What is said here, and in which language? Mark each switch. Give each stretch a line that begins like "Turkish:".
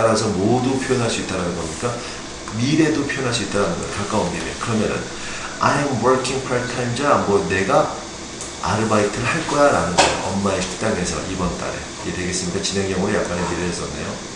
Korean: 따라서 모두 표현할 수 있다는 겁니까? 미래도 표현할 수 있다는 거예요. 가까운 미래. 그러면은
English: I'm working part-time job.
Korean: 내가 아르바이트를 할 거야 라는 거예요. 엄마의 식당에서 이번 달에. 이해 되겠습니까? 진행형으로 약간의 미래를 썼네요.